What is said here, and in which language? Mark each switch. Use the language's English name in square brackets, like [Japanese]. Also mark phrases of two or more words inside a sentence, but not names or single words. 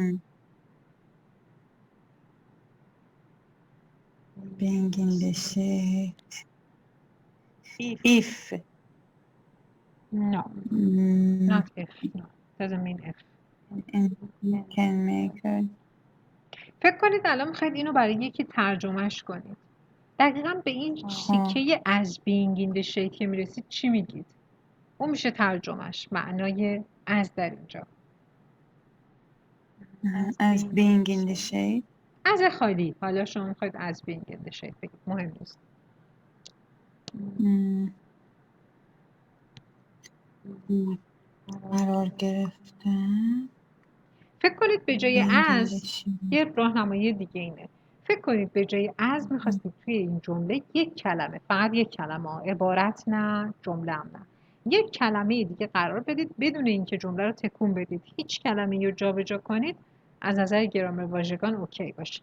[English] Being in the shade. If No, Mm, not if. No, doesn't mean if. and you can make it. [Persian] فکر کنید الان میخواید اینو برای یکی ترجمهش کنید. دقیقاً به این تیکه از [English] being in the shade [Persian] که میرسید چی میگید؟ اون میشه ترجمهش، معنای از در اینجا. [English] As being in the shade. [Persian] از خالی. حالا شما میخواید از [English] being in the shade [Persian] بگید، مهم نیست. قرار گرفتن. فکر کنید به جای [English] being in [Persian] از [English] the shade. [Persian] یه راهنمایی دیگه اینه. فکر کنید به جای از میخواستید توی این جمله یک کلمه، فقط یک کلمه، عبارت نه، جمله هم نه، یک کلمه دیگه قرار بدید بدون اینکه جمله رو تکون بدید، هیچ کلمه رو جابجا کنید، از نظر گرامر واژگان اوکی باشه.